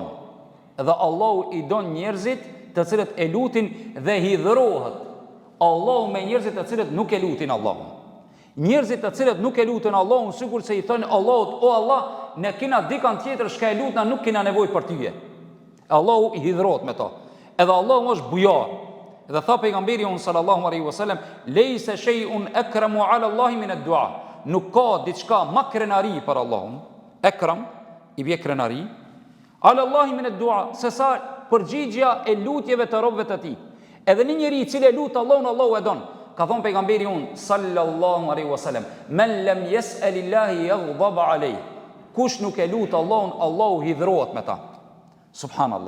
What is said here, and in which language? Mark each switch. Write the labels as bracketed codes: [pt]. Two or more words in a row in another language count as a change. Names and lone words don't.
[sq] Dhe Allahu i don njerëzit të cilët e lutin dhe hidhrohet Allahu me njerëzit të cilët nuk e lutin Allahun. Njerëzit të cilët nuk e lutin Allahun, sikur se i thonë Allahut, o Allah, ne kena dikan tjetër shka e lutna, nuk kena nevojë për tyje. Allahu i hidhrohet me ta. Edhe Allahu është bujar. Dhe tha pejgamberi [ar] صلى الله عليه وسلم, ليس شيء أكرم على الله من الدعاء. [sq] Nuk ka diçka më krenari për Allahun. Ekram i bie krenari. [ar] على الله من الدعاء, [sq] se sa përgjigja e lutjeve të robëve të tij. Edhe një njeri i cili e lut Allahun, Allahu e don. Ka thonë pejgamberi [ar] صلى الله عليه وسلم, من لم يسأل الله يغضب عليه. [sq] Kush nuk e lut Allahun, Allahu hidhrohet me ta. Subhanallah.